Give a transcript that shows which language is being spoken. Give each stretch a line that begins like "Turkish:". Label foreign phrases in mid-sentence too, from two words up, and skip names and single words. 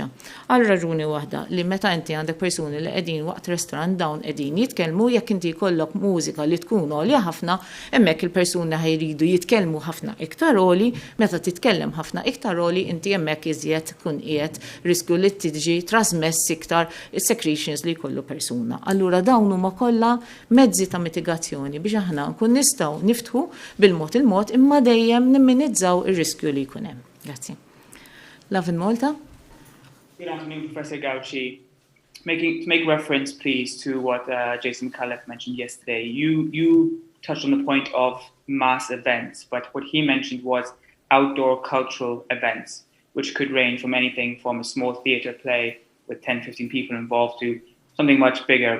Maltese: Għal raġuni waħda li meta inti għandek persuni li qegħdin waqt restaurant dawn qegħdin jitkellmu jekk inti jkollok mużika li tkun għolja ħafna, hemmhekk il-persuni ħajridu jitkellmu ħafna iktar għoli, meta titkellem ħafna iktar għoli inti hemmhekk iżjed tkun qiegħed riskju li tiġi trasmess iktar is-secretions li jkollu persuna. Allura dawn huma kollha mezzi ta' mitigazzjoni biex aħna nkun nistgħu niftħu bil-mod il-mod imma dejjem nimminizzaw ir-riskju li jkun hemm. Grazzi. Love in Malta.
English: Good afternoon, Professor Gauci. To make reference, please, to what Jason Khalef mentioned yesterday. You touched on the point of mass events, but what he mentioned was outdoor cultural events, which could range from anything from a small theater play with 10, 15 people involved to something much bigger.